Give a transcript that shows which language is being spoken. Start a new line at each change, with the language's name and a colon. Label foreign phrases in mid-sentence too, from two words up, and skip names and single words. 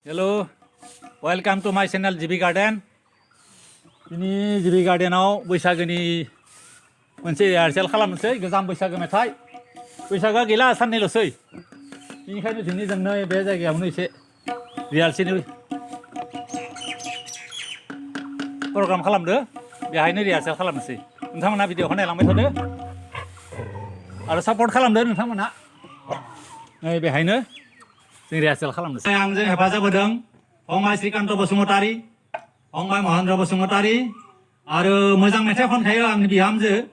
English: Hello, welcome to my channel GB Garden.
Bodo: Ini GB Gardenaव बैसागोनि मोनसे रिहार्सेल खालामनोसै गोजाम बैसागो मेथाइ बैसागोआ गैला साननैल'सै बेनिखायनो दिनै जोंनो बे जायगायावनो एसे रिहार्सेलनि प्रग्राम खालामदो बेहायनो रिहार्सेल खालामनोसै नोंथांमोना भिडिअखौ नायलांबाय थादो आरो सापर्ट खालामदो नोंथांमोना नै बेहायनो जों रिहार्सेल खालामनोसै आंजों हेफाजाब होदों फंबाय श्रीकान्त बसुमतारी फंबाय महेन्द्र बसुमतारी आरो मोजां मेथाइ खनखायो आंनि बिहामजो